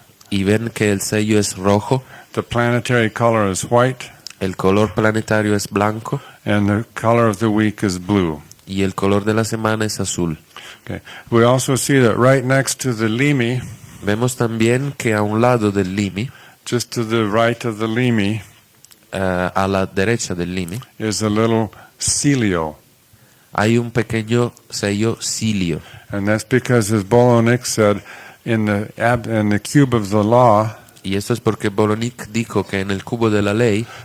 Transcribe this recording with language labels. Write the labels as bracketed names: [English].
[Spanish] y ven que el sello es rojo, [English] the planetary color is white, [Spanish] el color planetario es blanco [English] and the color of the week is blue. [Spanish] y el color de la semana es azul. [English] Okay. We also see that right next to the limi, [Spanish] Vemos también que a un lado del limi, [English] just to the right of the limi, [Spanish] a la derecha del limi, [English] is a little celio. [Spanish] hay un pequeño sello cilio. [English] And that's because, as Bolonik said, in the cube of the law, [Spanish] Y esto es porque Bolonik dijo que en el cubo de la ley,